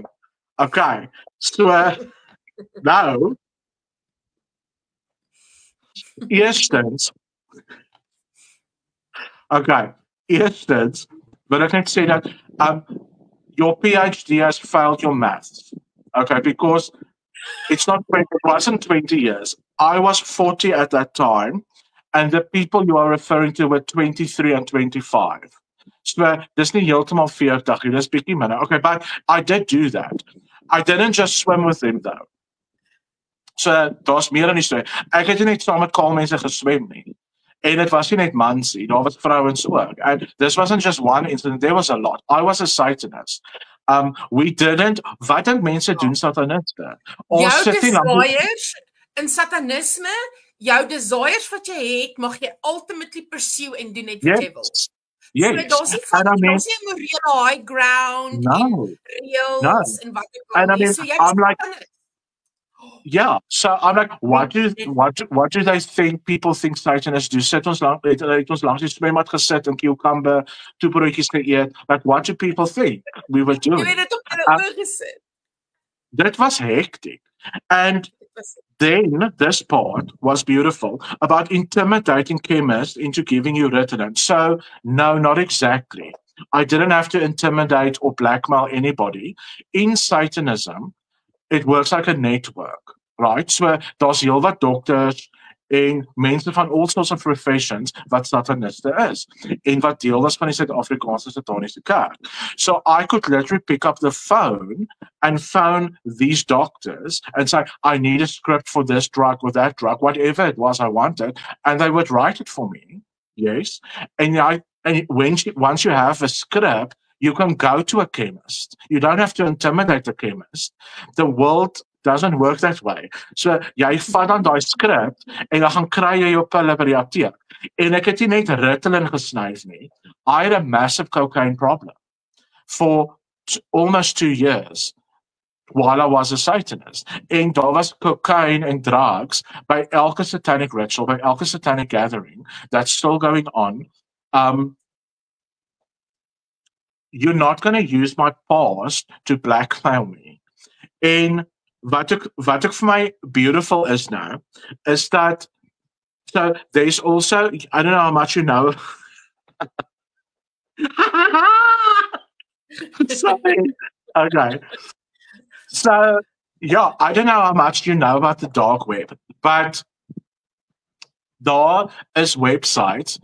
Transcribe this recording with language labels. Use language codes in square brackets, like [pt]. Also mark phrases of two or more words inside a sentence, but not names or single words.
[en] Okay, so now, eerstens, but I can say that your PhD has failed your maths. Okay, because it wasn't 20 years. I was 40 at that time, and the people you are referring to were 23 and 25. [af] So dis nie heeltemal 40, dis bietjie minder. [en] Okay, but I did do that. I didn't just swim with them though. [af] So daar's meer in die storie. Ek het nie net saam met kaal mense geswem nie. En dit was nie net mans nie, daar was vrouens ook. [en] And this wasn't just one incident, there was a lot. I was a Satanist. We didn't, [af] wat dink mense doen Sataniste? Jou desires in Satanisme, jou desires wat jy het, mag jy [en] ultimately pursue [af] en doen net wat jy wil. [en] Yes. [af] So daar's nie morele [en] high ground [af] reels en wat ek wil. [en] So I'm like, yeah, so I'm like, what do they think people think Satanists do? [af] Sit ons langs die swembad gesit en cucumber, toebroodjies geëet. [en] Like, what do people think we were doing? [af] Jy het dit op hulle oë gesit. [en] That was hectic. And then this part was beautiful about intimidating chemists into giving you Ritalin. So, no, not exactly. I didn't have to intimidate or blackmail anybody. In Satanism, it works like a network, right? So, [af] daar's heelwat dokters en mense van [en] all sorts of professions [af] wat sataniste is en wat deel was van die Suid-Afrikaanse Sataniese Kerk. [en] So I could literally pick up the phone and phone these doctors and say, I need a script for this drug or that drug, whatever it was I wanted, and they would write it for me. Yes. And once you have a script, you can go to a chemist. You don't have to intimidate a chemist. The world doesn't work that way. [af] So jy vat dan daai skrip en dan gaan kry jy jou pille by die apteek. En ek het nie net Ritalin gesnyf nie. [en] I had a massive cocaine problem for almost 2 years while I was a Satanist. [af] En daar was [en] cocaine and drugs [af] by elke [en] satanic ritual, [af] by elke [en] satanic gathering that's still going on. You're not going to use my past to blackmail me. [af] En wat ek vir my beautiful is nou, [en] is that, so there's also, I don't know how much you know. Sorry. Okay. So, yeah, I don't know how much you know about the dark web, but there is websites.